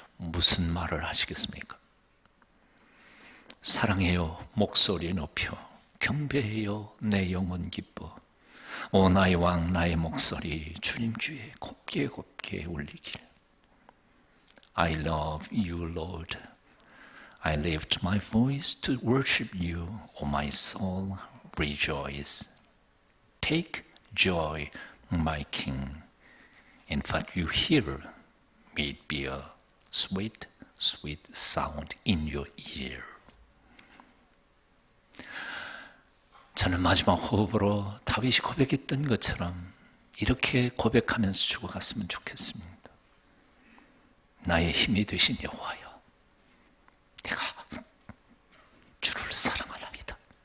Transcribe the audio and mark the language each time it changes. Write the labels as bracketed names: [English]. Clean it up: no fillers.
[Korean] 무슨 말을 하시겠습니까? 사랑해요, 목소리 높여. 경배해요, 내 영혼 기뻐. 오 나의 왕, 나의 목소리 주님 주에 곱게 곱게 울리길. [English] I love you, Lord. I lift my voice to worship you. O my soul, rejoice. Take joy, my King. In what you hear, may it be a sweet, sweet sound in your ear. [Korean] 저는 마지막 호흡으로 다윗이 고백했던 것처럼 이렇게 고백하면서 죽어갔으면 좋겠습니다. 나의 힘이 되신 여호와여, 내가 주를 사랑하나이다.